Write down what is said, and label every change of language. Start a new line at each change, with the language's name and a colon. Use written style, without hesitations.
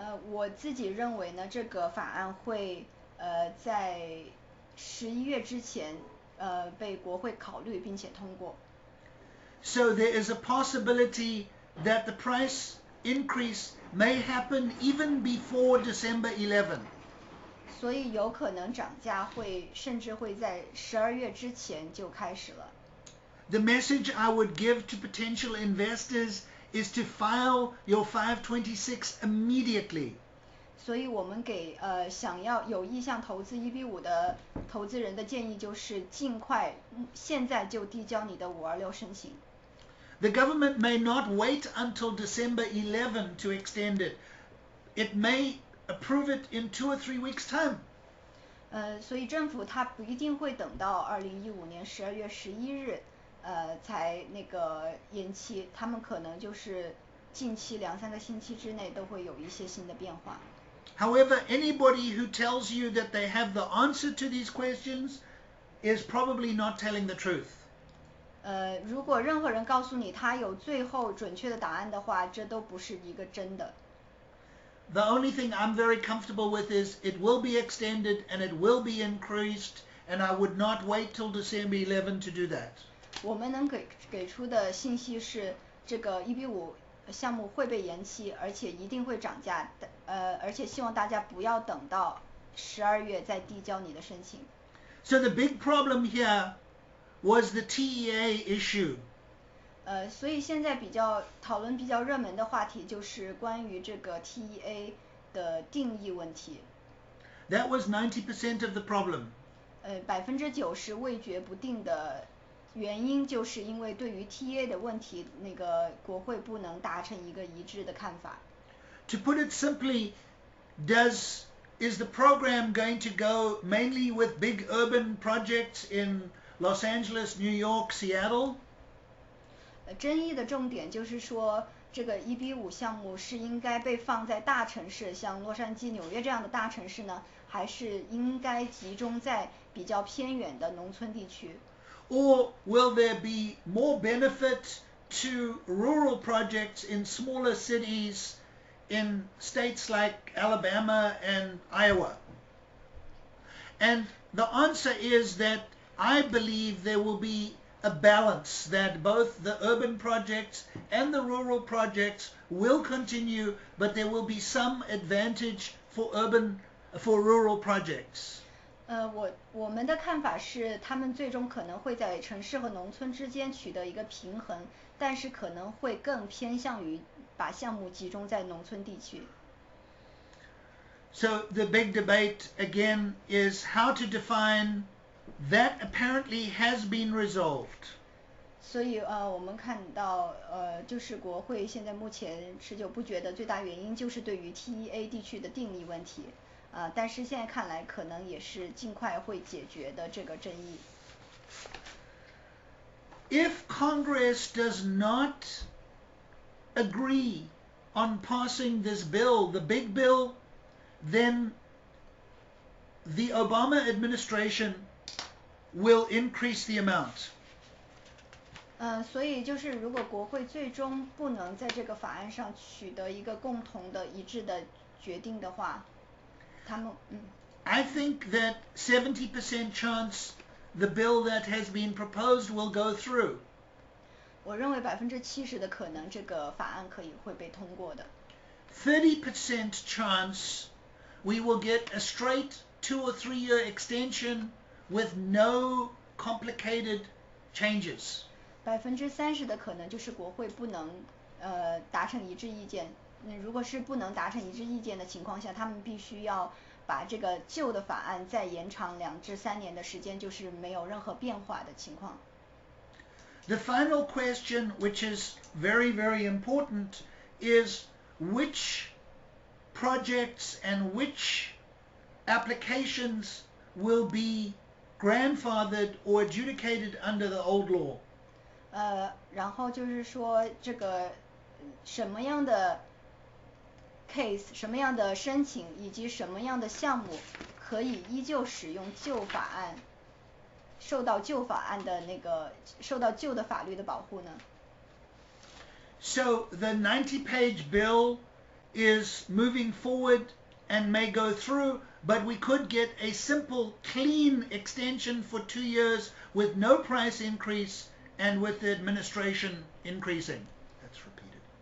Chinese: 我自己认为呢，这个法案会在11月之前被国会考虑并且通过。
English: So there is a possibility that the price increase may happen even before December 11.
Chinese: 所以有可能涨价甚至会在12月之前就开始了。
English: The message I would give to potential investors is to file your 526 immediately.
Chinese: 所以我们给想要有意向投资EB-5的投资人的建议就是尽快现在就递交你的526申请。
English: The government may not wait until December 11 to extend it. It may approve it in 2 or 3 weeks' time.
Chinese: 所以政府它不一定会等到2015年12月11日才那个延期，他们可能就是近期2-3个星期之内都会有一些新的变化。
English: However, anybody who tells you that they have the answer to these questions is probably not telling the truth.
Chinese: 如果任何人告诉你他有最后准确的答案的话，这都不是一个真的。
English: The only thing I'm very comfortable with is it will be extended and it will be increased, and I would not wait till December 11 to do that.
Chinese: 我们能给出的信息是，这个EB-5项目会被延期，而且一定会涨价，而且希望大家不要等到12月再递交你的申请。
English: So the big problem here was the TEA issue.
Chinese: 所以现在讨论比较热门的话题就是关于这个 TEA 的定义问题。
English: That was 90% of the problem.
Chinese: 90%味觉不定的原因就是因为对于 TEA 的问题，那个国会不能达成一个一致的看法。
English: To put it simply, is the program going to go mainly with big urban projects in Los Angeles, New York, Seattle?
Chinese: 争议的重点就是说，这个EB-5项目是应该被放在大城市，像洛杉矶、纽约这样的大城市呢，还是应该集中在比较偏远的农村地区？
English: Or will there be more benefit to rural projects in smaller cities in states like Alabama and Iowa? And the answer is that I believe there will be a balance, that both the urban projects and the rural projects will continue, but there will be some advantage for rural projects.
Chinese: 我们的看法是，他们最终可能会在城市和农村之间取得一个平衡，但是可能会更偏向于把项目集中在农村地区。
English: So the big debate again is how to define that apparently has been resolved.
Chinese: 所以我们看到就是国会现在目前持久不决的最大原因就是对于 TEA 地区的定义问题，但是现在看来可能也是尽快会解决的这个争议。
English: If Congress does not agree on passing this bill, the big bill, then the Obama administration will increase the amount.
Chinese: 所以就是如果国会最终不能在这个法案上取得一个共同的一致的决定的话，他们
English: I think that 70% chance the bill that has been proposed will go through.
Chinese: 我认为70%的可能这个法案会被通过的。
English: 30% chance we will get a straight 2 or 3 year extension with no complicated changes.
Chinese: 30%的可能就是国会不能达成一致意见。如果是不能达成一致意见的情况下，他们必须要把这个旧的法案再延长2至3年的时间，就是没有任何变化的情况。
English: The final question, which is very, very important, is which projects and which applications will be grandfathered or adjudicated under the old law.
Chinese: 然后就是说这个什么样的 case， 什么样的申请以及什么样的项目可以依旧使用旧法案，受到旧法案的受到旧的法律的保护呢？
English: So the 90-page bill is moving forward and may go through, but we could get a simple, clean extension for 2 years with no price increase and with the administration increasing. That's repeated.